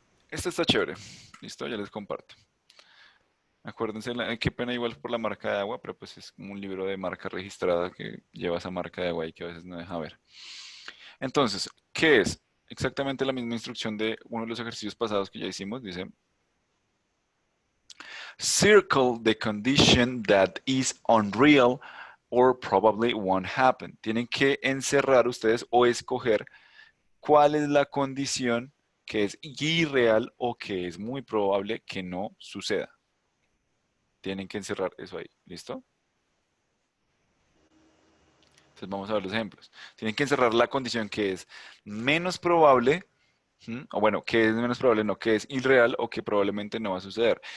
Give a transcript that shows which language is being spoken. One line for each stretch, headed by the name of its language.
Spanish: Este está chévere. Listo, ya les comparto. Acuérdense, qué pena igual por la marca de agua, pero pues es como un libro de marca registrada que lleva esa marca de agua y que a veces no deja ver. Entonces, ¿qué es? Exactamente la misma instrucción de uno de los ejercicios pasados que ya hicimos. Dice,
English: circle the condition that is unreal or probably won't happen.
Spanish: Tienen que encerrar ustedes o escoger cuál es la condición que es irreal o que es muy probable que no suceda. Tienen que encerrar eso ahí. ¿Listo? Entonces vamos a ver los ejemplos. Tienen que encerrar la condición que es menos probable, o bueno, que es menos probable, no, que es irreal o que probablemente no va a suceder.